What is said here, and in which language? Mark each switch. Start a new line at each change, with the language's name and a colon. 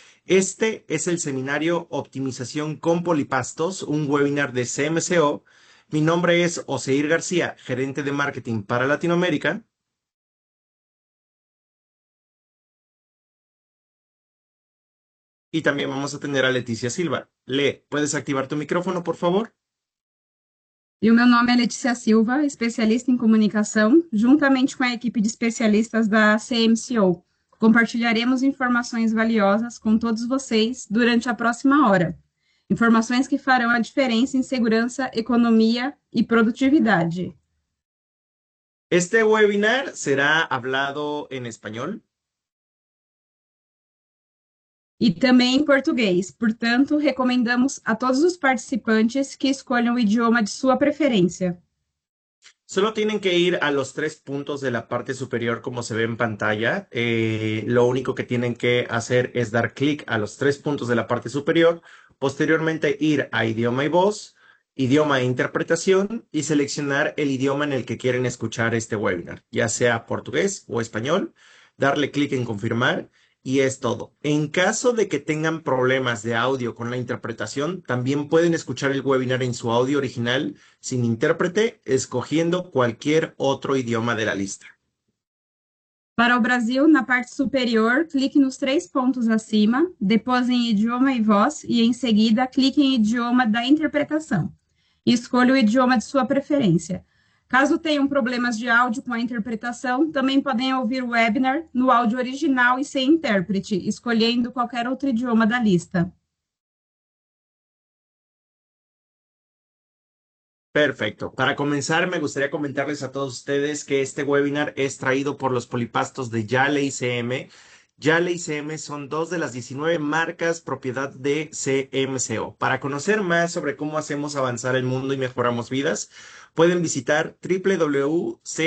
Spanish: Este es el seminario Optimización con Polipastos, un webinar de CMCO. Mi nombre es Oseir García, gerente de marketing para Latinoamérica. Y también vamos a tener a Leticia Silva. Le, ¿puedes activar tu micrófono, por favor?
Portuguese: E o meu nome é Letícia Silva, especialista em comunicação, juntamente com a equipe de especialistas da CMCO. Compartilharemos informações valiosas com todos vocês durante a próxima hora. Informações que farão a diferença em segurança, economia e produtividade.
Spanish: Este webinar será hablado en español.
Portuguese: E também em português. Portanto, recomendamos a todos os participantes que escolham o idioma de sua preferência.
Spanish: Solo tienen que ir a los tres puntos de la parte superior como se ve en pantalla. Lo único que tienen que hacer es dar clic a los tres puntos de la parte superior. Posteriormente ir a idioma y voz, idioma e interpretación y seleccionar el idioma en el que quieren escuchar este webinar, ya sea portugués o español. Darle clic en confirmar y es todo. En caso de que tengan problemas de audio con la interpretación, también pueden escuchar el webinar en su audio original sin intérprete, escogiendo cualquier otro idioma de la lista.
Portuguese: Para o Brasil, na parte superior, clique nos três pontos acima, depois em idioma e voz, e em seguida clique em idioma da interpretação. E escolha o idioma de sua preferência. Caso tenham problemas de áudio com a interpretação, também podem ouvir o webinar no áudio original e sem intérprete, escolhendo qualquer outro idioma da lista.
Spanish: Perfecto. Para comenzar, me gustaría comentarles a todos ustedes que este webinar es traído por los polipastos de Yale ICM. Yale ICM son dos de las 19 marcas propiedad de CMCO. Para conocer más sobre cómo hacemos avanzar el mundo y mejoramos vidas, pueden visitar www.cmco.com.